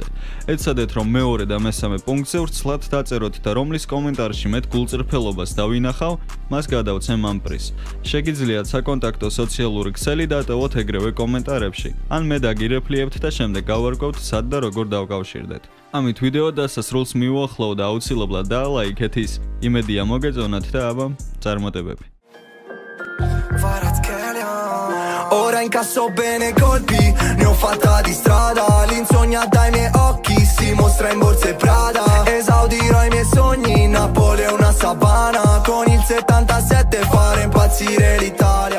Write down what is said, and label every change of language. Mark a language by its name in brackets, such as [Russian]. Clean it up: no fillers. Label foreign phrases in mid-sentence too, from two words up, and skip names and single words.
[Georgian] ეცადეთ, რომ მეორე და მესამე პუნქტზე ვრცლად დაწეროთ და რომლის კომენტარში მეტ გულწრფელობას დავინახავ, მას გადავცემ ამ პრიზს. შეგიძლიათ საკონტაქტო სოციალური ქსელი დატოვოთ ეგრევე კომენტარებში, ან მე დაგირეფლიებთ და შემდეგ გავარკვევთ სად და როგორ დავკავშირდეთ. ამით ვიდეო დასასრულს მიუახლოვ და აუცილებლად დაალაიქეთ ის. იმედია მოგეწონათ და აბა წარმატებები. [Italian] Ora incasso bene colpi, ne ho fatta di strada, l'insonnia dai miei occhi si mostra in borse Prada. Esaudirò i miei sogni, Napoli è una savana, con il 77 fare impazzire l'Italia.